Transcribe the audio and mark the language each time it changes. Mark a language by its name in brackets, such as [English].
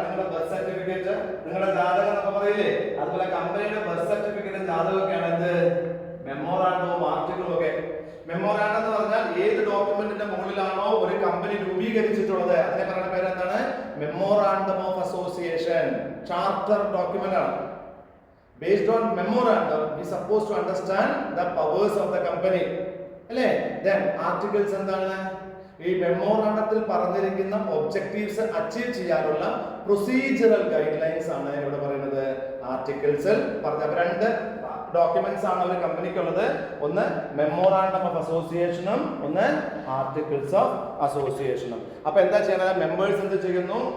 [Malayalam] നിങ്ങളുടെ birth certificate, നിങ്ങളുടെ ജാതകം എന്നൊക്കെ പറയില്ലേ, അതുപോലെ കമ്പനിയുടെ ബർത്ത് സർട്ടിഫിക്കറ്റും ജാതകമൊക്കെയാണ് എന്ത്? മെമ്മോറാണ്ടവും ആർട്ടിക്കിളും ഒക്കെ. മെമ്മോറാണ്ടം എന്ന് പറഞ്ഞാൽ ഏത് ഡോക്യുമെന്റിന്റെ മുകളിലാണോ ഒരു കമ്പനി രൂപീകരിച്ചിട്ടുള്ളത് അതിനെ പറയുന്ന പേര് എന്താണ്? Memorandum of association. Charter document ആണ്. [English] Based on memorandum, we are supposed to understand the powers of the company. [Malayalam] അല്ലേ? [English] Then articles [Malayalam] എന്താണ്? ഈ മെമ്മോറാണ്ടത്തിൽ പറഞ്ഞിരിക്കുന്ന ഒബ്ജക്റ്റീവ്സ് അച്ചീവ് ചെയ്യാനുള്ള പ്രൊസീജറൽ ഗൈഡ് ലൈൻസ് ആണ് ഇവിടെ പറയുന്നത്. ആർട്ടിക്കിൾസിൽ പറഞ്ഞ 2 ഡോക്യുമെന്റ്സ് ആണ് ഒരു കമ്പനിക്കുള്ളത്. ഒന്ന് മെമ്മോറാണ്ടം ഓഫ് അസോസിയേഷനും ഒന്ന് ആർട്ടിക്കിൾസ് ഓഫ് അസോസിയേഷനും. അപ്പൊ എന്താ ചെയ്യുന്നത്? മെമ്പേഴ്സ് എന്ത് ചെയ്യുന്നു?